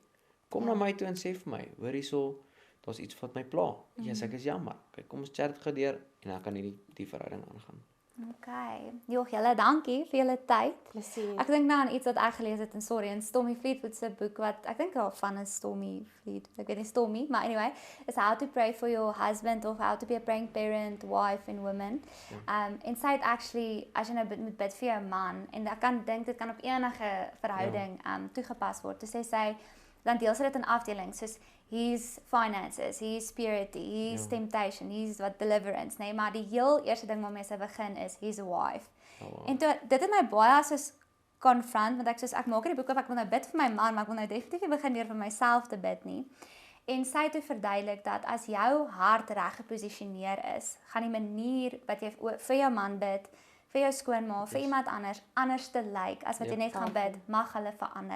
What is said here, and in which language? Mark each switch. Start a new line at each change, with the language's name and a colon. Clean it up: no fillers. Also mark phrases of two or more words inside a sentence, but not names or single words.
Afrikaans: Kom na my toe en sê vir my, hoor hierso, daar's iets wat my pla. Yes, ek is jammer. Kyk, kom ons chat dit gou deur en dan kan die verhouding aangaan. Okay. Joh, julle dankie vir julle tyd. Plesier. Ek dink nou aan iets wat ek gelees het in Stormy Fleetwood se boek wat ek dink daarvan is Stormy Fleetwood. Ek weet nie Stormy, maar anyway, is How to Pray for Your Husband of How to Be a Praying Parent, Wife and Woman. En sy het actually as jy nou moet bid vir jou man en ek kan dink dit kan op enige verhouding toegepas word. Toe sê sy dan deel sy dit in afdelings soos
English: he's finances, he's purity, he's temptation, he's
Afrikaans: wat deliverance, nee, maar die heel eerste ding waarmee sy begin is
English: he's a wife.
Afrikaans: En toe, dit het my baie soos confront, want ek maak in die boek op, ek wil nou bid vir my man, maar ek wil nou definitief nie begin deur vir myself te bid nie. En sy het toe verduidelik dat as jou hart reg geposisioneer is, gaan die manier wat jy vir jou man bid, vir jou skoonma, vir iemand anders te lyk as wat jy net gaan bid, mag hulle verander.